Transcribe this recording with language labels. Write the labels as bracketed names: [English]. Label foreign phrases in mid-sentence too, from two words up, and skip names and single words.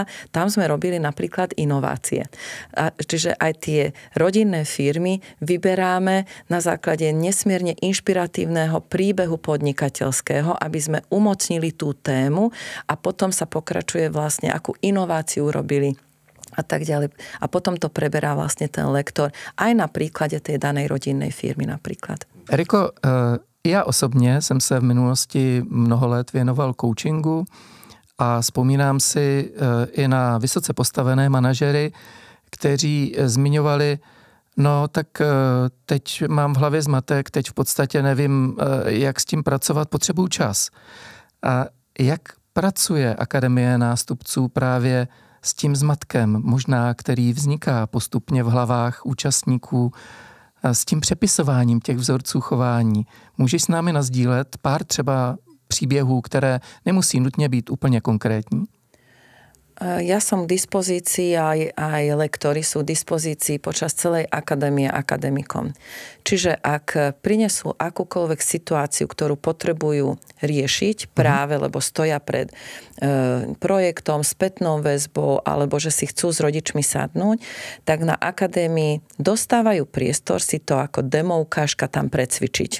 [Slovak] Tam sme robili napríklad inovácie. Čiže aj tie rodinné firmy vyberáme na základe nesmierne inšpiratívneho príbehu podnikateľského, aby sme umocnili tú tému a potom sa pokračuje vlastne, akú inováciu robili a tak ďalej. A potom to preberá vlastne ten lektor aj na príklade tej danej rodinnej firmy napríklad. [Czech] Eriko, já osobně jsem se v minulosti mnoho let věnoval coachingu a vzpomínám si i na vysoce postavené manažery, kteří zmiňovali, no tak teď mám v hlavě zmatek, teď v podstatě nevím, jak s tím pracovat, potřebuju čas. A jak pracuje Akademie nástupců právě s tím zmatkem, možná který vzniká postupně v hlavách účastníků, s tím přepisováním těch vzorců chování? Můžeš s námi nasdílet pár třeba příběhů, které nemusí nutně být úplně konkrétní? [Slovak] Ja som k dispozícii, aj lektori sú k dispozícii počas celej akadémie akademikom. Čiže ak prinesú akúkoľvek situáciu, ktorú potrebujú riešiť práve, lebo stoja pred projektom, spätnou väzbou, alebo že si chcú s rodičmi sadnúť, tak na akadémii dostávajú priestor si to ako demo ukážka tam precvičiť.